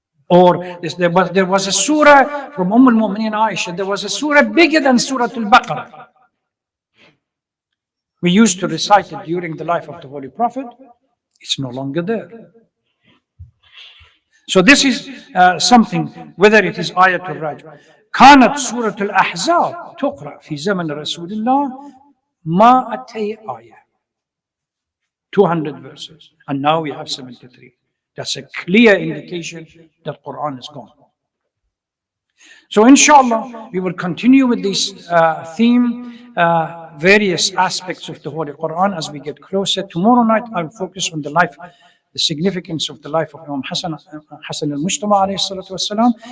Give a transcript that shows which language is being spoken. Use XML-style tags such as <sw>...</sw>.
<en>Or there was a surah from al-Mu'mineen Aisha, there was a surah bigger than Surah Al-Baqarah. We used to recite it during the life of the Holy Prophet. It's no longer there. So this is something, whether it is Ayatul Rajm.</en> <ar>كانت سورة الأحزاب تقرأ في زمن رسول الله 200 آية,</ar> <en>200 verses, and now we have 73. That's a clear indication that Quran is gone. So inshallah, we will continue with this theme, various aspects of the Holy Quran as we get closer. Tomorrow night, I'll focus on the life, the significance of the life of Imam Hassan al-Mujtama alayhi salatu wasalam.</en>